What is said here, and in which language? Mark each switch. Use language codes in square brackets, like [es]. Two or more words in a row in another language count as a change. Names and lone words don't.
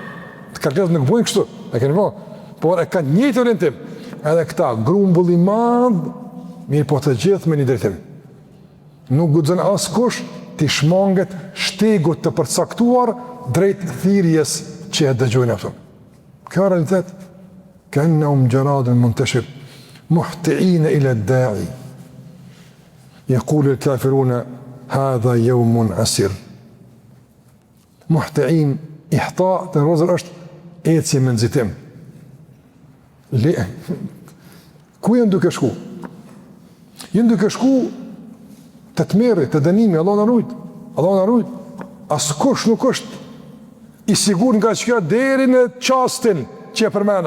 [sq] Të karkalesit nuk bojnë kështu, e keni po, por e ka njëjtë orientim. Edhe këta, grumbull i madhë, mirë po të gjithë me një drejtim. Nuk guxon askush të shmanget shtegut të përcaktuar drejt thirrjes që e dëgjojnë ato. Kjo realitet, [ar] كأنهم جراد منتشر، مهطعين إلى الداع. يقول الكافرون هذا يوم عسر. [sq] Muhti'in, ihta të rrozër është ecje me nxitim. Ku janë duke shku? Janë duke shku të tmerri, të dënimi, Allah në rujt. Askush nuk është i sigur nga që kjo deri në qastin që e përmena.